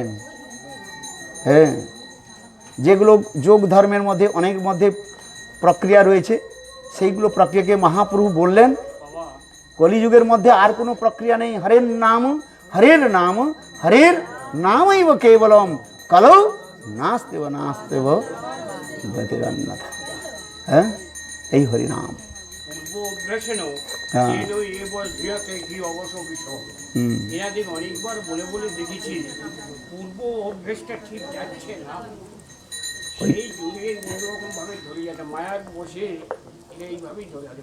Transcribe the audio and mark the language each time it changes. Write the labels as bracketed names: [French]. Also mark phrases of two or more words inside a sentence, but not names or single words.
[Bangla] হ্যাঁ, যেগুলো যোগ ধর্মের মধ্যে অনেক মধ্যে প্রক্রিয়া রয়েছে, সেইগুলো প্রক্রিয়াকে মহাপ্রভু বললেন কলিযুগের মধ্যে আর কোনো প্রক্রিয়া নেই। [Sanskrit] হরের নাম, হরের নাম, হরের নামৈব কেবলম কলৌ নাস্তেব নাস্তেব গতিরন্যথা। [Bangla] হ্যাঁ, এই হরিনাম। এনাদের অনেকবার বলে বলে দেখেছি পূর্ব অভ্যেসটা ঠিক যাচ্ছে না। সেই যুগের অন্যরকম ভাবে ধরে যাচ্ছে, মায়ার বসে এইভাবেই ধরে যাচ্ছে।